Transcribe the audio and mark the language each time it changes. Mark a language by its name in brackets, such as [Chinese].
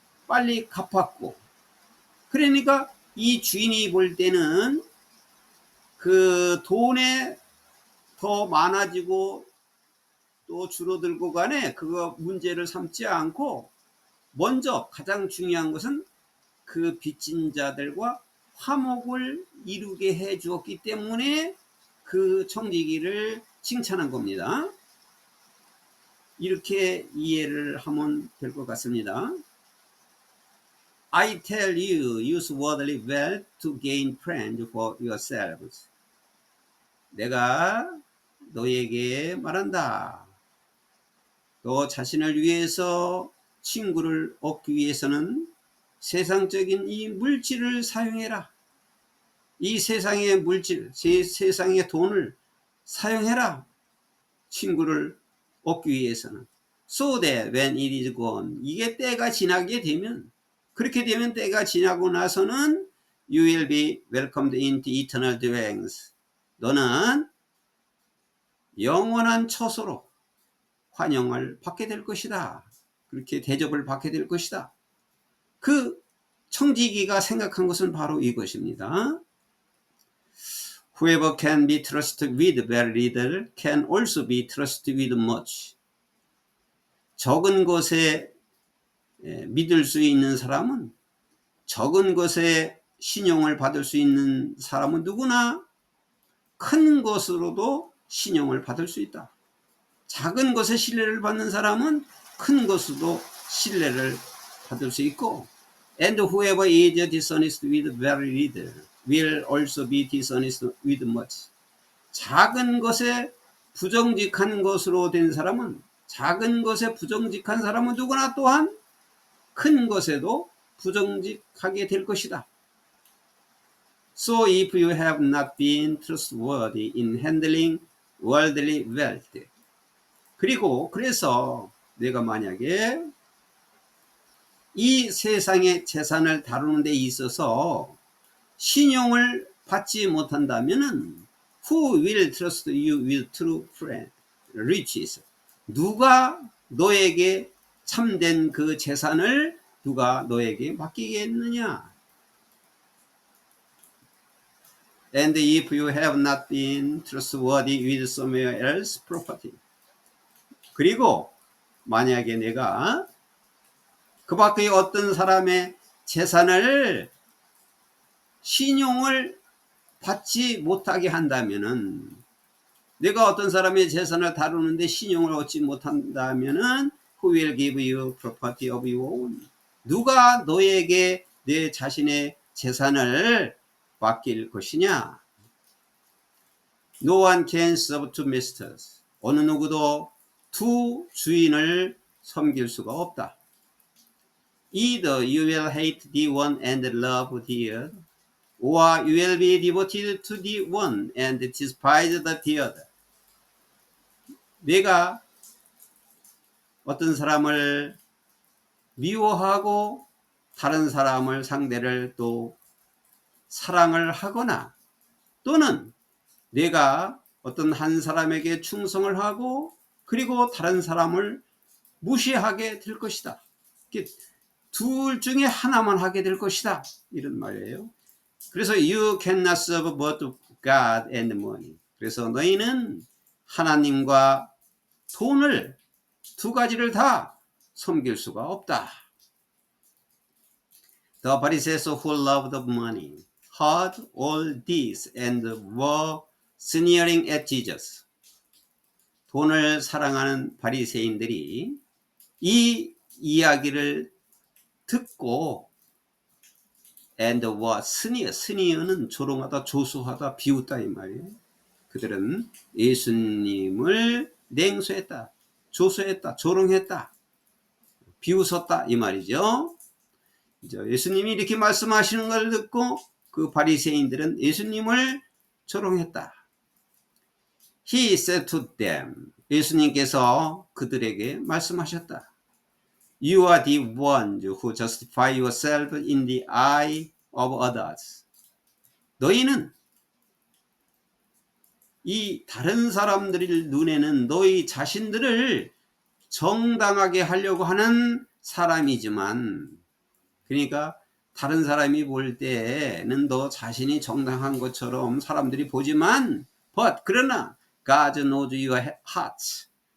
[Korean] 빨리 갚았고, 그러니까 이 주인이 볼 때는 그 돈에 더 많아지고 또 줄어들고 간에 그거 문제를 삼지 않고 먼저 가장 중요한 것은 그 빚진 자들과 화목을 이루게 해 주었기 때문에 그 청지기를 칭찬한 겁니다. 이렇게 이해를 하면 될 것 같습니다. [English] I tell you, use worldly wealth to gain friends for yourselves. [Korean] 내가 너에게 말한다. 너 자신을 위해서 친구를 얻기 위해서는 세상적인 이 물질을 사용해라. 이 세상의 물질, 세상의 돈을 사용해라. 친구를 얻기 위해서는. [English] So that when it is gone, [Korean] 이게 때가 지나게 되면, 그렇게 되면 때가 지나고 나서는 [English] you will be welcomed into eternal dwellings. [Korean] 너는 영원한 처소로 환영을 받게 될 것이다. 그렇게 대접을 받게 될 것이다. 그 청지기가 생각한 것은 바로 이것입니다. [English] Whoever can be trusted with very little can also be trusted with much. [Korean] 적은 것에 믿을 수 있는 사람은, 적은 것에 신용을 받을 수 있는 사람은 누구나 큰 것으로도 신용을 받을 수 있다. 작은 것에 신뢰를 받는 사람은 큰 것으로도 신뢰를 받을 수 있고, [English] and whoever is dishonest with very little will also be dishonest with much. [Korean] 작은 것에 부정직한 것으로 된 사람은, 작은 것에 부정직한 사람은 누구나 또한 큰 것에도 부정직하게 될 것이다. [English] So if you have not been trustworthy in handling worldly wealth. [Korean] 그래서 내가 만약에 이 세상의 재산을 다루는 데 있어서 신용을 받지 못한다면은 [English] who will trust you with true riches? [Korean] 누가 너에게 참된 그 재산을 누가 너에게 맡기겠느냐? [English] And if you have not been trustworthy with somewhere else property. [Korean] 그리고 만약에 내가 그 밖의 어떤 사람의 재산을 신용을 받지 못하게 한다면은, 내가 어떤 사람의 재산을 다루는데 신용을 얻지 못한다면은 [English] who will give you property of your own? [Korean] 누가 너에게 내 자신의 재산을 맡길 것이냐? [English] No one can serve two masters. [Korean] 어느 누구도 두 주인을 섬길 수가 없다. [English] Either you will hate the one and love the other, or you will be devoted to the one and despise the other. [Korean] 내가 어떤 사람을 미워하고 다른 사람을 상대를 또 사랑을 하거나, 또는 내가 어떤 한 사람에게 충성을 하고 그리고 다른 사람을 무시하게 될 것이다. 둘 중에 하나만 하게 될 것이다. 이런 말이에요. 그래서 [English] you cannot serve both God and money. [Korean] 그래서 너희는 하나님과 돈을, 두 가지를 다 섬길 수가 없다. [English] The Pharisees who loved money heard all this and were sneering at Jesus. [Korean] 돈을 사랑하는 바리새인들이 이 이야기를 듣고 [English] and were sneer, sneer [Korean] 는 조롱하다, 조수하다, 비웃다 이 말이에요. 그들은 예수님을 냉소했다, 조수했다, 조롱했다, 비웃었다 이 말이죠. 예수님이 이렇게 말씀하시는 걸 듣고 그 바리새인들은 예수님을 조롱했다. [English] He said to them, [Korean] 예수님께서 그들에게 말씀하셨다. [English] You are the ones who justify yourself in the eye of others. [Korean] 너희는 이 다른 사람들의 눈에는 너희 자신들을 정당하게 하려고 하는 사람이지만 그러니까 다른 사람이 볼 때는 너 자신이 정당한 것처럼 사람들이 보지만 그러나 [English] God knows your hearts.